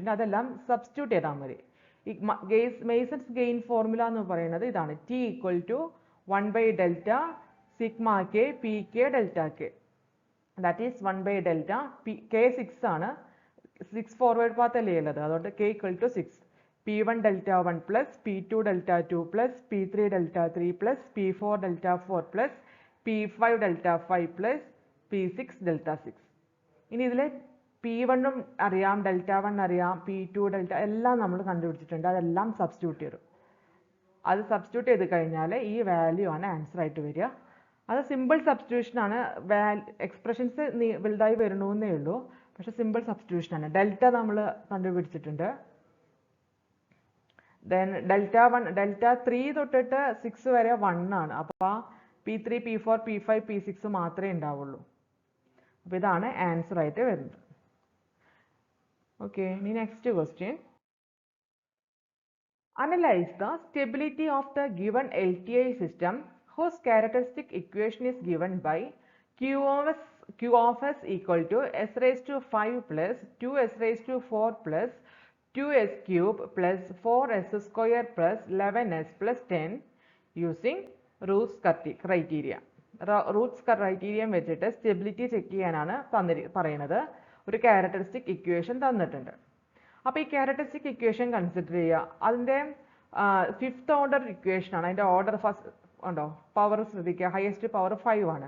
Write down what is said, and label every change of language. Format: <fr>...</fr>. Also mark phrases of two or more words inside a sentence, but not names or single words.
<ml>ഇനി അതെല്ലാം സബ്സ്റ്റിറ്റ്യൂട്ട് ചെയ്താൽ മതി. ഈ</ml> <en>Mason's gain formula</en> <ml>എന്ന് പറയുന്നത് ഇതാണ്.</ml> <en>T equal to 1 by delta sigma K P K delta K. That is 1 by delta K 6 ആണ്.</en> <ml>6</ml> <en>forward path</en> <ml>അല്ലേ ഉള്ളത്. അതുകൊണ്ട് K</ml> <en>equal to</en> <ml>6.</ml> <en>P1 delta 1 plus P2 delta 2 plus P3 delta 3 plus P4 delta 4 plus P5 delta 5 plus P6 delta 6.</en> <ml>ഇനി ഇതിൽ P1 അറിയാം, ഡെൽറ്റ 1 അറിയാം, P2 ഡെൽറ്റ എല്ലാം നമ്മൾ കണ്ടുപിടിച്ചിട്ടുണ്ട്. അതെല്ലാം സബ്സ്റ്റിറ്റ്യൂട്ട് ചെയ്തു. അത് സബ്സ്റ്റിറ്റ്യൂട്ട് ചെയ്ത് കഴിഞ്ഞാൽ ഈ വാല്യൂ ആണ് ആൻസർ ആയിട്ട് വരിക. അത്</ml> <en>simple substitution</en> <ml>ആണ്. എക്സ്പ്രഷൻസ് വലുതായി വരണമെന്നേ ഉള്ളൂ. പക്ഷെ</ml> <en>simple substitution</en> <ml>ആണ്. ഡെൽറ്റ നമ്മൾ കണ്ടുപിടിച്ചിട്ടുണ്ട്.</ml> <en>then delta</en> <ml>3 തൊട്ടിട്ട് 6 വരെ 1 ആണ്. അപ്പോൾ P3, P4, P5, P6 മാത്രമേ ഉണ്ടാവുള്ളൂ. അപ്പോൾ ഇതാണ് ആൻസർ ആയിട്ട് വരുന്നത്.</ml> <en>ഓക്കെ, ഇനി next question. Analyze the stability of the given LTI system whose characteristic equation is given by Q of S equal to S raised to 5 plus 2S raised to 4 plus 2S cube plus 4S square plus 11S plus 10 using Roots criteria. Routh's criterion</en> <ml>വെച്ചിട്ട്</ml> <en>stability check</en> <ml>ചെയ്യാനാണ് പറയുന്നത്. ഒരു</ml> <en>characteristic equation</en> <ml>തന്നിട്ടുണ്ട്. അപ്പോൾ ഈ</ml> <en>characteristic equation consider</en> <ml>ചെയ്യുക. അതിൻ്റെ</ml> <en>fifth order equation</en> <ml>ആണ്. അതിൻ്റെ</ml> <en>order first</en> <ml>ഉണ്ടോ, പവർ ശ്രദ്ധിക്കുക,</ml> <en>highest power</en> <ml>5 ആണ്.</ml>